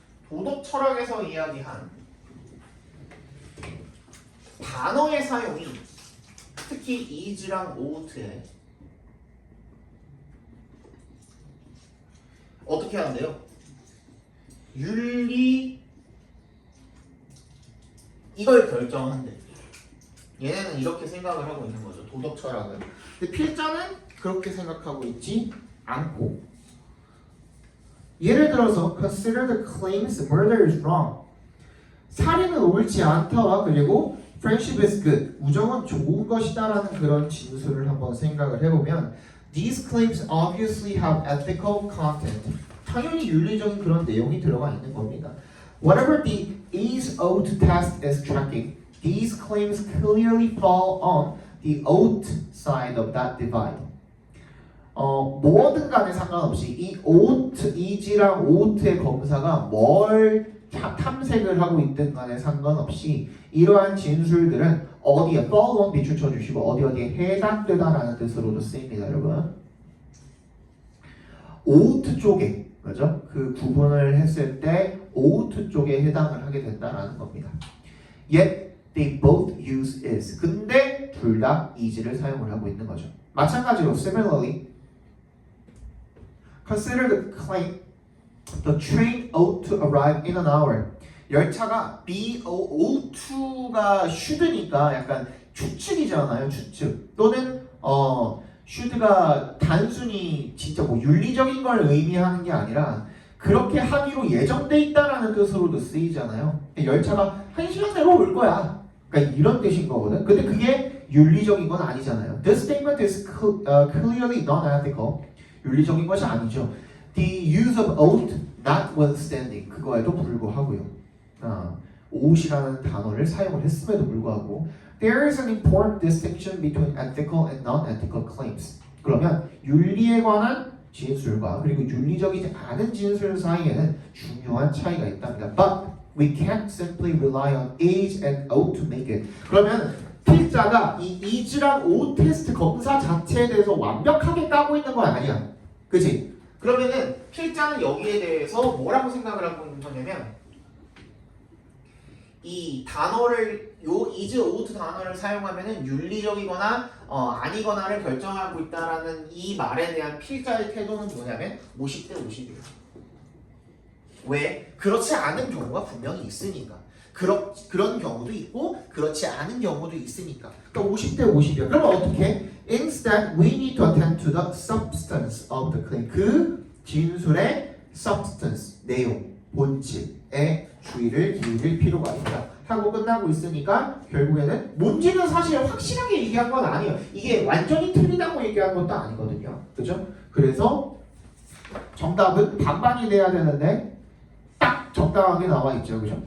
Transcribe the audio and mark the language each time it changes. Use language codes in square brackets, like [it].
[ko] 도덕 철학에서 이야기한 단어의 사용이 특히 is랑 ought에 어떻게 하는데요? 윤리 이걸 결정한대. 얘네는 이렇게 생각을 하고 있는 거죠. 도덕 철학은. 근데 필자는 그렇게 생각하고 있지 않고. 예를 들어서 [en] consider the claims murder is wrong. [ko] 살인은 옳지 않다와 그리고 friendship is good. 우정은 좋은 것이다라는 그런 진술을 한번 생각을 해보면 [en] these claims obviously have ethical content. [ko] 당연히 윤리적인 그런 내용이 들어가 있는 겁니다. [en] Whatever the is ought test is tracking, these claims clearly fall on the ought side of that divide. [ko] 뭐든 간에 상관없이 이 ought, is랑 ought의 검사가 뭘 탐색을 하고 있든 간에 상관없이 이러한 진술들은 어디에 [en] fall on [ko] 비추 쳐주시고 어디에 해당되다라는 뜻으로도 쓰입니다, 여러분. ought 쪽에 그죠? 그 구분을 했을 때 ought 쪽에 해당을 하게 된다라는 겁니다. [en] Yet they both use is. [ko] 근데 둘 다 is를 사용을 하고 있는 거죠. 마찬가지로 [en] similarly consider the claim the train ought to arrive in an hour. [ko] 열차가 ought to가 should니까 약간 추측이잖아요. 추측. 또는 should가 단순히 진짜 뭐 윤리적인 걸 의미하는 게 아니라 그렇게 하기로 예정돼 있다라는 뜻으로도 쓰이잖아요. 열차가 1시간 내로 올 거야. 그러니까 이런 뜻인 거거든. 근데 그게 윤리적인 건 아니잖아요. [en] This statement is clearly non-ethical. [ko] 윤리적인 것이 아니죠. [en] The use of ought notwithstanding. [ko] 그거에도 불구하고요. ought이라는 단어를 사용을 했음에도 불구하고 [en] There is an important distinction between ethical and non-ethical claims. [ko] 그러면 윤리에 관한 진술과 그리고 윤리적이지 않은 진술 사이에는 중요한 차이가 있답니다. [en] But we can't simply rely on is and ought to make it. [ko] 그러면 필자가 이 is랑 ought 테스트 검사 자체에 대해서 완벽하게 까고 있는 건 아니야. 그치? 그러면은 필자는 여기에 대해서 뭐라고 생각을 하고 있는 거냐면 이 단어를 요 is, ought 단어를 사용하면은 윤리적이거나 아니거나를 결정하고 있다라는 이 말에 대한 필자의 태도는 뭐냐면 50대 50이에요. 왜? 그렇지 않은 경우가 분명히 있으니까. 그런 경우도 있고 그렇지 않은 경우도 있으니까. 그러니까 50대 50이야. 그러면 어떻게? [en] Instead, we need to attend to the substance of the claim. [ko] 그 진술의 substance, 내용, 본질에 주의를 기울일 필요가 있다. 하고 끝나고 있으니까 결국에는 뭔지는 사실 확실하게 얘기한 건 아니에요. 이게 완전히 틀리다고 얘기한 것도 아니거든요. 그죠? 그래서 정답은 반반이 돼야 되는데 딱 적당하게 나와 있죠. 그죠?